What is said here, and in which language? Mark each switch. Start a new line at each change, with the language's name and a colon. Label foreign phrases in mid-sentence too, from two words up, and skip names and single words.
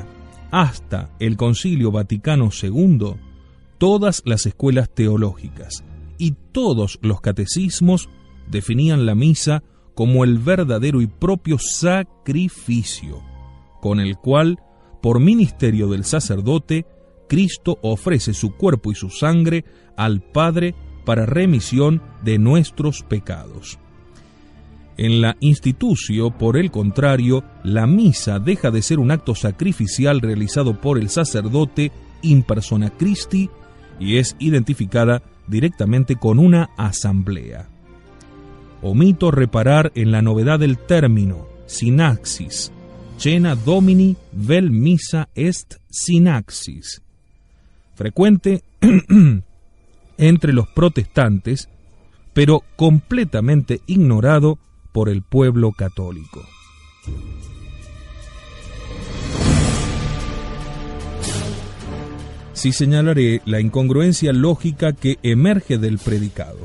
Spanish: Hasta el Concilio Vaticano II, todas las escuelas teológicas y todos los catecismos definían la misa como el verdadero y propio sacrificio, con el cual, por ministerio del sacerdote, Cristo ofrece su cuerpo y su sangre al Padre para remisión de nuestros pecados. En la institutio, por el contrario, la misa deja de ser un acto sacrificial realizado por el sacerdote
Latin: in persona Christi
Spanish: y es identificada directamente con una asamblea. Omito reparar en la novedad del término,
Latin: sinaxis, cena domini vel missa est sinaxis,
Spanish: frecuente entre los protestantes, pero completamente ignorado por el pueblo católico. Sí señalaré la incongruencia lógica que emerge del predicado.